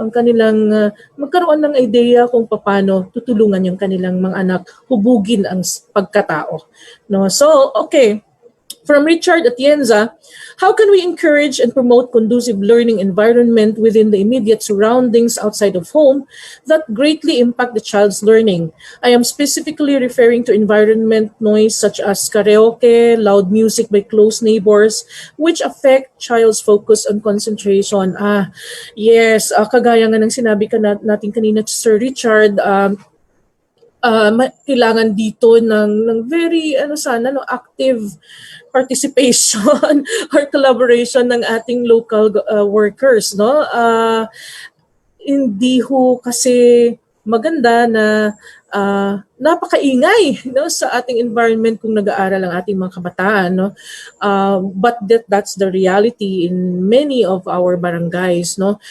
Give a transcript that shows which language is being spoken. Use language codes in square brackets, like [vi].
[tl] Ang kanilang magkaroon ng idea kung paano tutulungan yung kanilang mga anak hubugin ang pagkatao, no? So, okay. [en] From Richard Atienza, how can we encourage and promote conducive learning environment within the immediate surroundings outside of home that greatly impact the child's learning? I am specifically referring to environment noise such as karaoke, loud music by close neighbors, which affect child's focus and concentration. [tl] Yes, kagaya nga ng sinabi natin kanina, Sir Richard, kailangan dito ng very sana [en] active participation or collaboration [tl] ng ating local workers, no. Hindi ho kasi maganda na napakaingay, no, sa ating environment kung nag-aaral ang ating mga kabataan, no. [en] But that's the reality in many of our barangays, no.